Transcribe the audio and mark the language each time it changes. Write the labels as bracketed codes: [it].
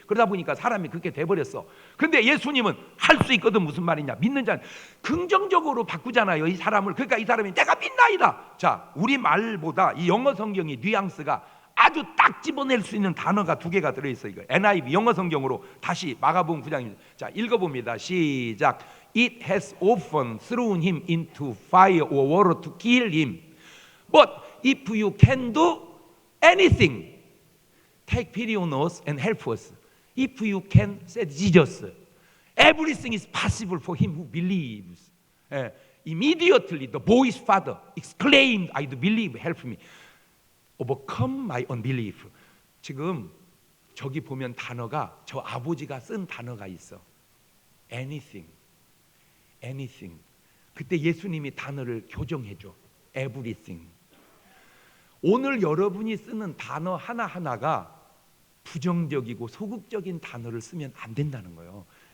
[ko] 그러다 보니까 사람이 그렇게 돼버렸어. 근데 예수님은 할 수 있거든 무슨 말이냐? 믿는 자는 긍정적으로 바꾸잖아요 이 사람을. 그러니까 이 사람이 내가 믿나이다. 자, 우리 말보다 이 영어 성경이 뉘앙스가 아주 딱 집어낼 수 있는 단어가 2개가 들어있어요. 이거 NIV 영어 성경으로 다시 마가복음 9장입니다. 자, 읽어봅니다. 시작. [en] It has often thrown him into fire or water to kill him. But if you can do anything, take pity on us and help us. If you can, said Jesus, everything is possible for him who believes. Immediately the boy's father exclaimed, I do believe, help me. Overcome my unbelief. [ko] 지금 저기 보면 단어가 저 아버지가 쓴 단어가 있어. [en] Anything, anything. [ko] 그때 예수님이 단어를 교정해줘. [en] Everything. [ko] 오늘 여러분이 쓰는 단어 하나하나가 부정적이고 소극적인 단어를 쓰면 안 된다는 거예요.